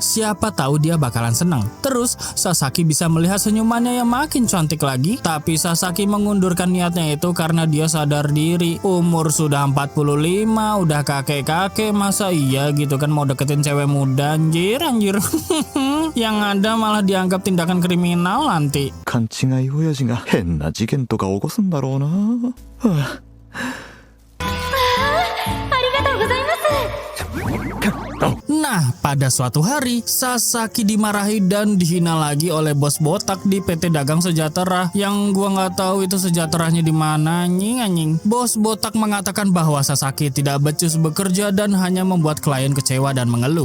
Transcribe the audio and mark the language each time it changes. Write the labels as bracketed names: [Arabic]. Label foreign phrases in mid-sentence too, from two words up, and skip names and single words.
[Indonesian] Siapa tahu dia bakalan senang. Terus Sasaki bisa melihat senyumannya yang makin cantik lagi. Tapi Sasaki mengundurkan niatnya itu karena dia sadar diri. Umur sudah 45, udah kakek-kakek, masa iya gitu kan mau deketin cewek muda anjir. Yang ada malah dianggap tindakan kriminal nanti. [Japanese] 勘違い親父が変な事件とか起こすんだろうな。ありがとうございます。 [Indonesian] Nah, pada suatu hari, Sasaki dimarahi dan dihina lagi oleh bos botak di PT Dagang Sejahtera yang gua nggak tahu itu sejahteranya di mana, anjing. Bos botak mengatakan bahwa Sasaki tidak becus bekerja dan hanya membuat klien kecewa dan mengeluh.